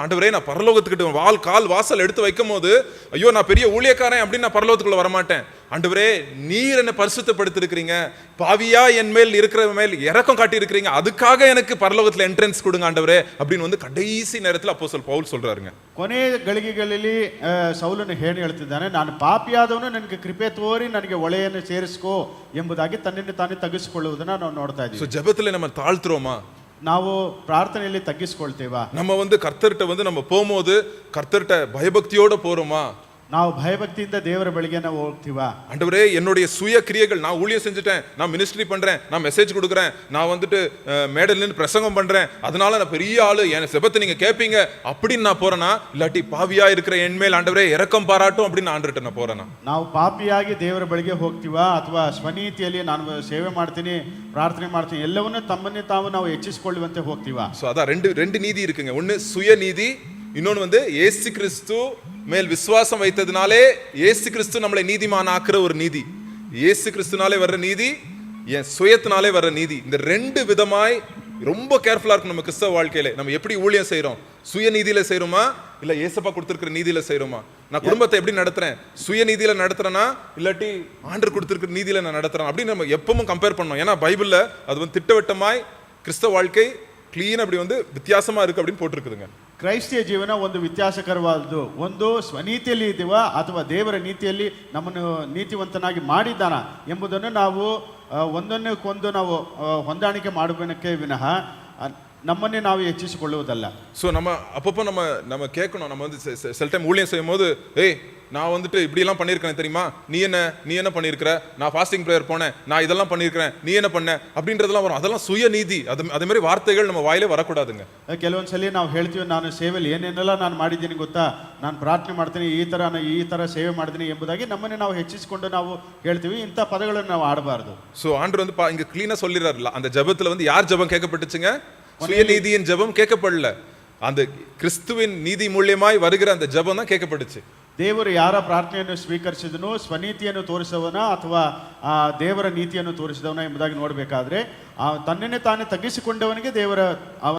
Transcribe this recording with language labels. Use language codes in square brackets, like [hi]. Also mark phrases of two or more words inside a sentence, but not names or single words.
[ta] ஆண்டவரே நான் பரலோகத்துக்கிட்ட கால் வாசல் எடுத்து வைக்கும் போது, ஐயோ நான் பெரிய ஊழியக்காரன் அப்படின்னு நான் பரலோகத்துக்குள்ள வரமாட்டேன். ஆண்டவரே நீர் என்னை பரிசுத்தப்படுத்திருக்கிறீங்க, பாவியா என் மேல் இருக்கிற மேல் இரக்கம் காட்டி இருக்கிறீங்க, அதுக்காக எனக்கு பரலோகத்துல என்ட்ரன்ஸ் கொடுங்க ஆண்டவரே அப்படின்னு வந்து கடைசி நேரத்தில் அப்போஸ்தலன் பவுல் சொல்றாருங்க. [kn] ಕೊನೆ ಗಳಿಗೆಗಳಲ್ಲಿ ಸೌಲನು ಏನು ಹೇಳ್ತಿದ್ದಾನೆ, ನಾನು ಪಾಪಿಯಾದವನು ನನಗೆ ಕೃಪೆ ತೋರಿ ನನಗೆ ಒಳೆಯನ್ನು ಸೇರಿಸ್ಕೋ ಎಂಬುದಾಗಿ ತನ್ನನ್ನು ತಾನೇ ತಗ್ಗಿಸಿಕೊಳ್ಳುವುದನ್ನ ನಾವು ನೋಡ್ತಾ ಇದ್ದೀವಿ. [ta] ஜெபத்துல நம்ம தாழ்த்துறோமா? [kn] ನಾವು ಪ್ರಾರ್ಥನೆಯಲ್ಲಿ ತಗ್ಗಿಸಿಕೊಳ್ತೇವಾ? [ta] நம்ம வந்து கர்த்தர்கிட்ட வந்து நம்ம போகும்போது கர்த்தர்கிட்ட பயபக்தியோட போறோமா? [kn] ನಾವು ಭಯಭಕ್ತಿಯಿಂದ ದೇವರ ಬಳಿಗೆ ನಾವು ಹೋಗ್ತೀವಾ? [ta] ஆண்டவரே என்னுடைய சுய கிரியைகள், நான் ஊழியம் செஞ்சுட்டேன், நான் மினிஸ்ட்ரி பண்றேன், நான் மெசேஜ் கொடுக்குறேன், நான் வந்துட்டு மேடையில் நின்று பிரசங்கம் பண்றேன், அதனால நான் பெரிய ஆளு, என் செபத்தை நீங்க கேட்பீங்க அப்படின்னு நான் போறேனா, இல்லாட்டி பாவியா இருக்கிற என் மேல் ஆண்டவரே இரக்கம் பாராட்டும் அப்படின்னு ஆண்டுகிட்ட நான் போறேனா? [kn] ನಾವು ಪಾಪಿಯಾಗಿ ದೇವರ ಬಳಿಗೆ ಹೋಗ್ತೀವಾ ಅಥವಾ ಸ್ವನೀತಿಯಲ್ಲಿ ನಾನು ಸೇವೆ ಮಾಡ್ತೀನಿ, ಪ್ರಾರ್ಥನೆ ಮಾಡ್ತೀನಿ, ಎಲ್ಲವನ್ನೂ ತಮ್ಮನ್ನೇ ತಾವು ನಾವು ಹೆಚ್ಚಿಸಿಕೊಳ್ಳುವಂತೆ ಹೋಗ್ತೀವಾ? [ta] ஸோ அதான் ரெண்டு நீதி இருக்குங்க. ஒன்று சுயநீதி, இன்னொன்று வந்து இயேசு கிறிஸ்து மேல் விசுவாசம் வைத்ததுனாலே இயேசு கிறிஸ்து நம்மளை நீதிமான் ஆக்குற ஒரு நீதி. இயேசு கிறிஸ்துனாலே வர்ற நீதி, என் சுயத்தினாலே வர்ற நீதி. இந்த ரெண்டு விதமாய் ரொம்ப கேர்ஃபுல்லா இருக்கும் நம்ம கிறிஸ்தவ வாழ்க்கையில. நம்ம எப்படி ஊழியம் செய்றோம்? சுயநீதியில செய்றோமா இல்ல ஏசப்பா கொடுத்திருக்கிற நீதியில செய்றோமா? நான் குடும்பத்தை எப்படி நடத்துறேன்? சுயநீதியில நடத்துறேனா இல்லாட்டி ஆண்டவர் கொடுத்திருக்கிற நீதியில நான் நடத்துறேன் அப்படின்னு நம்ம எப்பவும் கம்பேர் பண்ணணும். ஏன்னா பைபிள்ல அது வந்து திட்டவட்டமாய் கிறிஸ்தவ வாழ்க்கை ಕ್ಲೀನ್ அப்படி வந்து வித்தியாசமா இருக்கு அப்படின்னு போட்டிருக்குதுங்க. [kn] ಕ್ರೈಸ್ತಿಯ ಜೀವನ ಒಂದು ವ್ಯತ್ಯಾಸಕರವಾದದ್ದು. ಒಂದು ಸ್ವನೀತಿಯಲ್ಲಿ ಇದ್ದೀವಾ ಅಥವಾ ದೇವರ ನೀತಿಯಲ್ಲಿ ನಮ್ಮನ್ನು ನೀತಿವಂತನಾಗಿ ಮಾಡಿದ್ದಾನ ಎಂಬುದನ್ನು ನಾವು ಒಂದೊಂದಕ್ಕೊಂದು ನಾವು ಹೊಂದಾಣಿಕೆ ಮಾಡಬೇಕೇ ವಿನಃ நம்மன்னே ನಾವು ಹೆಚ್ಚಿಸಿಕೊಳ್ಳುವುದಲ್ಲ. [ta] ஸோ நம்ம அப்பப்போ நம்ம கேட்கணும். நம்ம வந்து சில டைம் ஊழியம் செய்யும் போது, ஏய் நான் வந்துட்டு இப்படியெல்லாம் பண்ணியிருக்கேன் தெரியுமா, நீ என்ன பண்ணியிருக்கிற, நான் [en] fasting prayer [ta] போனேன், நான் இதெல்லாம் பண்ணியிருக்கிறேன், நீ என்ன பண்ண அப்படின்றதெல்லாம் வரும். அதெல்லாம் சுயநீதி. அதே மாதிரி வார்த்தைகள் நம்ம வாயிலே வரக்கூடாதுங்க. [kn] ಕೆಲವೊಂದ್ಸಲಿ ನಾವು ಹೇಳ್ತೀವಿ, ನಾನು ಸೇವೆಯಲ್ಲಿ ಏನೇನೆಲ್ಲ ನಾನು ಮಾಡಿದ್ದೀನಿ ಗೊತ್ತಾ, ನಾನು ಪ್ರಾರ್ಥನೆ ಮಾಡ್ತೀನಿ, ಈ ಥರ ಸೇವೆ ಮಾಡಿದ್ದೀನಿ ಎಂಬುದಾಗಿ ನಮ್ಮನ್ನೇ ನಾವು ಹೆಚ್ಚಿಸಿಕೊಂಡು ನಾವು ಹೇಳ್ತೀವಿ. ಇಂಥ ಪದಗಳನ್ನು ನಾವು ಆಡಬಾರ್ದು. [ta] ஸோ ஆண்டவர் வந்து இங்க கிளீனா சொல்லிடுறாருல, அந்த ஜெபத்துல வந்து யார் ஜெபம் கேட்கப்பட்டுச்சுங்க? சுயநீதியின் ஜெபம் கேட்கப்படல, அந்த கிறிஸ்துவின் நீதி மூலியமாய் வருகிற அந்த ஜெபம் தான் கேட்கப்பட்டுச்சு. [kn] ದೇವರು ಯಾರ ಪ್ರಾರ್ಥನೆಯನ್ನು ಸ್ವೀಕರಿಸಿದನು, ಸ್ವನೀತಿಯನ್ನು ತೋರಿಸವನ ಅಥವಾ ದೇವರ ನೀತಿಯನ್ನು ತೋರಿಸಿದವನ ಎಂಬುದಾಗಿ ನೋಡಬೇಕಾದ್ರೆ ತನ್ನನ್ನೇ ತಾನೇ ತಗ್ಗಿಸಿಕೊಂಡವನಿಗೆ ದೇವರ